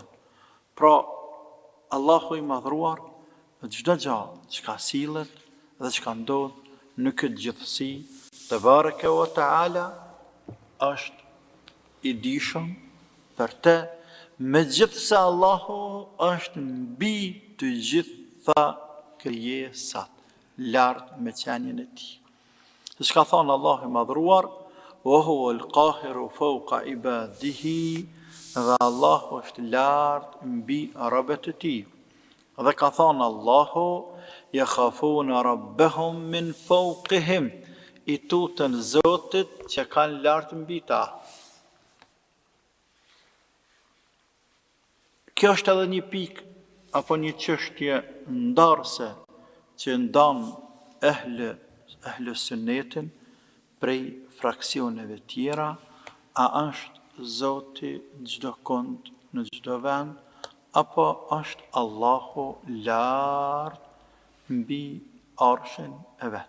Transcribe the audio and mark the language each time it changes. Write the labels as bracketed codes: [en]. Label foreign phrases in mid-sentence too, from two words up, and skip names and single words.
[sq] Pra, Allahu i madhruar në çdo gjë çka sillet dhe çka ndodh në këtë gjithësi, [ar] تبارك وتعالى [sq] është i dijshëm për të, megjithse Allahu është mbi të gjitha krijesat, lart me qenien e tij. Se çka thon Allahu i madhruar, [ar] وهو القاهر فوق عباده, [sq] dhe Allahu është lart mbi robët e tij. Dhe ka thonë Allahu, [ar] يخافون ربهم من فوقهم, [sq] i tutën Zotit që kanë lartë mbi ta. Kjo është edhe një pikë apo një çështje ndarëse që ndan ehle sunnetin prej fraksioneve tjera, a është Zoti në çdo kund, në çdo vend, apo është Allahu lart mbi arshin e vet.